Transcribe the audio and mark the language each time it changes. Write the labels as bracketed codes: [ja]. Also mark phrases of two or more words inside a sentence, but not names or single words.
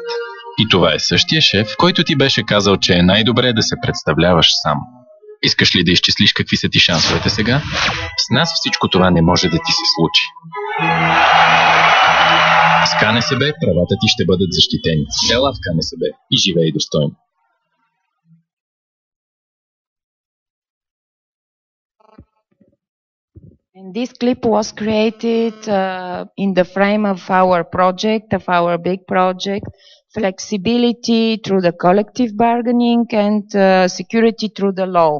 [bg] И това е същия шеф, който ти беше казал, че е най-добре да се представляваш сам. Искаш ли да изчислиш какви са ти шансовете сега? С нас всичко това не може да ти се случи. С КНСБ правата ти ще бъдат защитени. Ела в КНСБ и живей достойно. [en] And this clip was created in the frame of our project, of our big project, flexibility through the collective bargaining and security through the law.